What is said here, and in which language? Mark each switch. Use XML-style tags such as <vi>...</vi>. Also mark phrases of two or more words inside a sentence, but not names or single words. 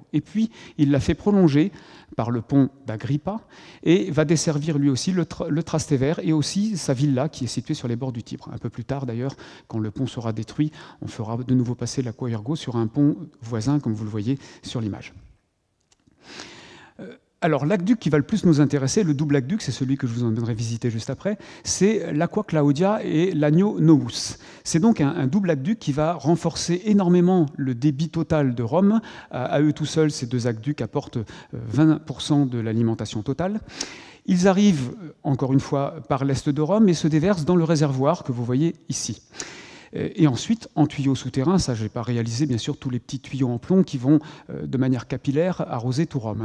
<fr>Et puis, il l'a fait prolonger par le pont d'Agrippa et va desservir lui aussi le Trastevere et aussi sa villa qui est située sur les bords du Tibre. Un peu plus tard, d'ailleurs, quand le pont sera détruit, on fera de nouveau passer l'Aqua Virgo sur un pont voisin, comme vous le voyez sur l'image. Alors, l'aqueduc qui va le plus nous intéresser, le double aqueduc, c'est celui que je vous emmènerai visiter juste après, c'est l'Aqua Claudia et l'Agno Novus. C'est donc un double aqueduc qui va renforcer énormément le débit total de Rome. À eux tout seuls, ces 2 aqueducs apportent 20% de l'alimentation totale. Ils arrivent, encore une fois, par l'est de Rome et se déversent dans le réservoir que vous voyez ici. Et ensuite, en tuyaux souterrains, ça je n'ai pas réalisé bien sûr tous les petits tuyaux en plomb qui vont de manière capillaire arroser tout Rome.</fr>